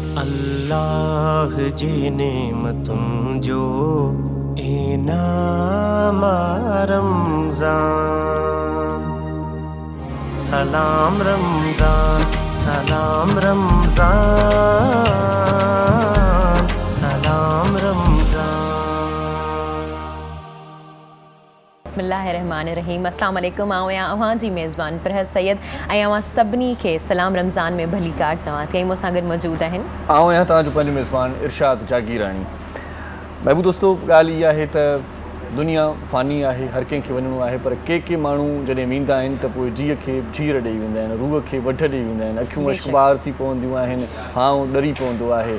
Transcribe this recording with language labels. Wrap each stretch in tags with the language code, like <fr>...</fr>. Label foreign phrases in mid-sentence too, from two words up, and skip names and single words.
<sd>अल्लाह जी नेमतुन जो इनाम रमज़ान। सलाम रमज़ान, सलाम रमज़ान, सलाम रमज़ान। बिस्मिल्लाहिर्रहमानिर्रहीम।</sd> <ar>السلام عليكم.</ar> <sd>आऊं अवां जी मेज़बान फरहत सैयद ऐं अवां सभिनी खे सलाम रमज़ान में भली कार चवां थी। ऐं मूंसां गॾु मौजूद आहिनि आऊं आहियां तव्हांजो पंहिंजो मेज़बान इरशाद जागीरानी। महबूब दोस्तो, ॻाल्हि इहा आहे त दुनिया फ़ानी आहे, हर कंहिंखे वञिणो आहे, पर के माण्हू जॾहिं वेंदा आहिनि त पोइ जीअ खे जीर ॾेई वेंदा आहिनि, रूह खे वढ ॾेई वेंदा आहिनि, अखियूं अश्कबार थी पवंदियूं आहिनि, हाउ ॾरी पवंदो आहे।</sd>